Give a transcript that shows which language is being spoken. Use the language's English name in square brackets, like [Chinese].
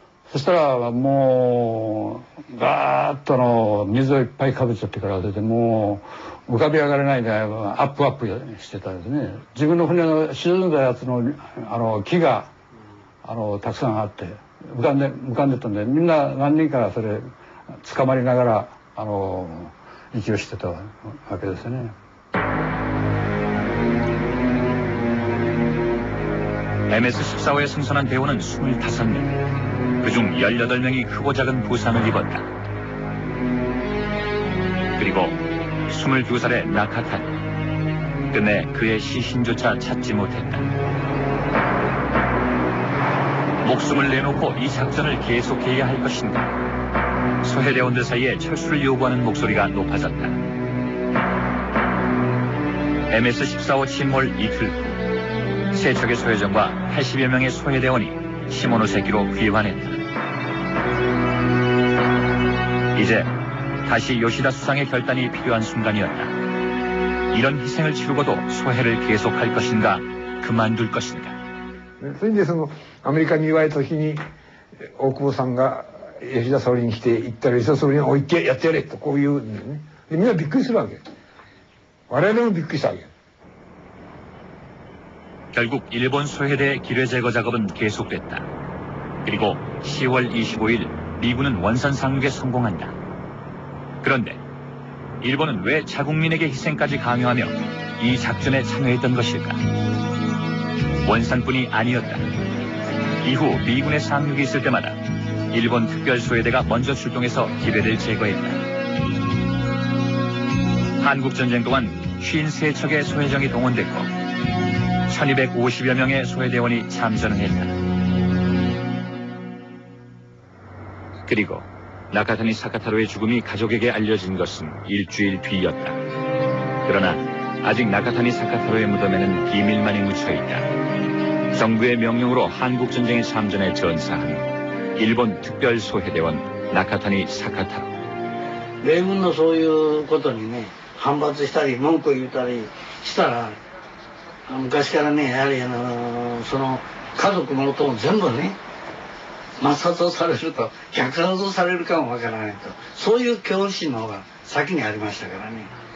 [Japanese] そしたらもうガーッと水をいっぱいかぶっちゃってから出て、もう浮かび上がれないでアップしてたんですね。自分の船の沈んだやつの木がたくさんあって浮かんでたんで、みんな何人かそれ捕まりながら息をしてたわけですね。 [Korean] MS-14호에 승선한 대원은 25명, 그중 18명이 크고 작은 부상을 입었다. 그리고 22살의 나카타는 끝내 그의 시신조차 찾지 못했다. 목숨을 내놓고 이 작전을 계속해야 할 것인가? 소해대원들 사이에 철수를 요구하는 목소리가 높아졌다. MS-14호 침몰 이틀 후 세 척의 소해정과 80여 명의 소해대원이 시모노세키로 귀환했다. 이제 다시 요시다 수상의 결단이 필요한 순간이었다. 이런 희생을 치르고도 소해를 계속할 것인가, 그만둘 것인가. [Japanese] それでアメリカに言われた時に大久保さんが吉田総理に来て行ったら吉田総理に置いてやってやれとこう言うんだよね。でみんなびっくりするわけ。我々もびっくりしたわけ。 [Korean] 결국 일본 소해대 기뢰 제거 작업은 계속됐다. 그리고 10월 25일 미군은 원산 상륙에 성공한다. 그런데 일본은 왜 자국민에게 희생까지 강요하며 이 작전에 참여했던 것일까? 원산뿐이 아니었다. 이후 미군의 상륙이 있을 때마다 일본 특별소외대가 먼저 출동해서 기뢰를 제거했다. 한국전쟁 동안 53척의 소해정이 동원됐고 1250여 명의 소해대원이 참전을 했다. 그리고 나카타니 사카타로의 죽음이 가족에게 알려진 것은 일주일 뒤였다. 그러나 아직 나카타니 사카타로의 무덤에는 비밀만이 묻혀있다. 정부의 명령으로 한국전쟁에 참전해 전사한 일본 특별소해대원 나카타니 사카타로. [Japanese] 米軍のそういうことにね、反発したり文句を言ったりしたら、昔からね、やはりその家族のことを全部ね、抹殺をされると、虐殺をされるかもわからないと、そういう恐怖心の方が先にありましたからね。